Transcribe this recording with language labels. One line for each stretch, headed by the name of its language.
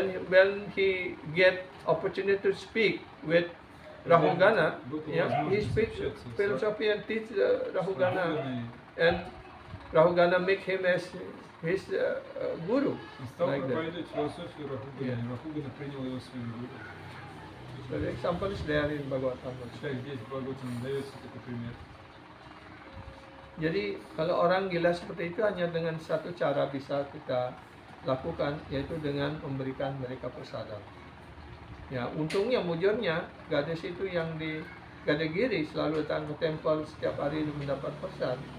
English: When he get opportunity to speak with Rahugana, yeah, he speaks philosophy and teach Rahugana, and Rahugana make him as his guru.
Russian: Он стал
English: Like that.
Russian: проповедовать философию Рахугана,
English: Yeah.
Russian: и Рахугана принял его своим гуру.
English: So the example is there in Bhagavatam.
Russian: Так здесь в Бхагаватам дается такой пример.
Indonesian: Jadi kalau orang gila seperti itu hanya dengan satu cara bisa kita lakukan, yaitu dengan memberikan mereka persada. Ya, untungnya mujurnya gadis itu yang di Gadagiri selalu datang ke temple setiap hari mendapat persad.